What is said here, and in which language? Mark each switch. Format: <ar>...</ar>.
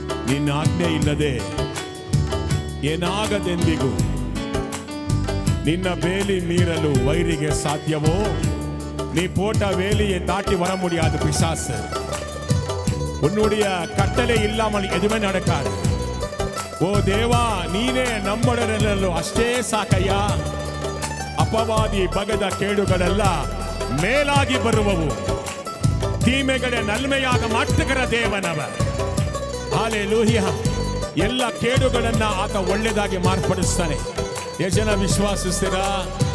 <kn>ನಿನ್ನ ಆಜ್ಞೆ ಇಲ್ಲದೆ ಏನಾಗದೆಂದಿಗೂ ನಿನ್ನ ಬೇಲಿ ಮೀರಲು ವೈರಿಗೆ ಸಾಧ್ಯವೋ?</kn> <ta>நீ போட்ட வேலியை தாட்டி வர முடியாது பிசாசு. உன்னுடைய கட்டளை இல்லாமல் எதுவுமே நடக்காது. ஓ தேவா,</ta> <kn>ನೀನೇ ನಮ್ಮೊಡನೆಲ್ಲೂ ಅಷ್ಟೇ ಸಾಕಯ್ಯ. ಅಪವಾದಿ ಬಗೆದ ಕೇಡುಗಳೆಲ್ಲ ಮೇಲಾಗಿ ಬರುವವು. ತೀಮೆಗಳೇ ನಲ್ಮೆಯಾಗ ಮಾಟುಗರ ದೇವನವ. ಹಲ್ಲೇಲೂಯಾ. ಎಲ್ಲ ಕೇಡುಗಳನ್ನ ಆತ ಒಳ್ಳೆಯದಾಗಿ ಮಾರ್ಪಡಿಸ್ತಾನೆ. ಎಷ್ಟು ಜನ ವಿಶ್ವಾಸಿಸ್ತೀರಾ?</kn>